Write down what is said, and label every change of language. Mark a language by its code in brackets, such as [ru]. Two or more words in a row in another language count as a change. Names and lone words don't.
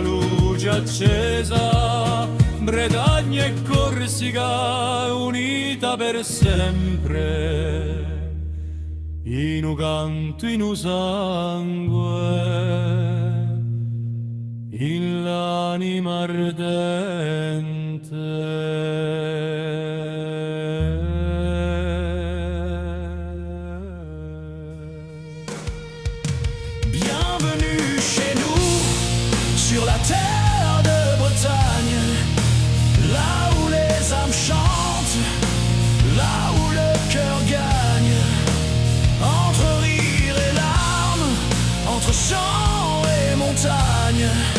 [it] luce accesa, Bretagna e Corsica unita per sempre, in un canto, in un sangue, in l'anima ardente. [fr] Bienvenue chez nous, sur la terre de Bretagne, là où les âmes chantent, là où le cœur gagne, entre rire et larmes, entre champs et montagnes.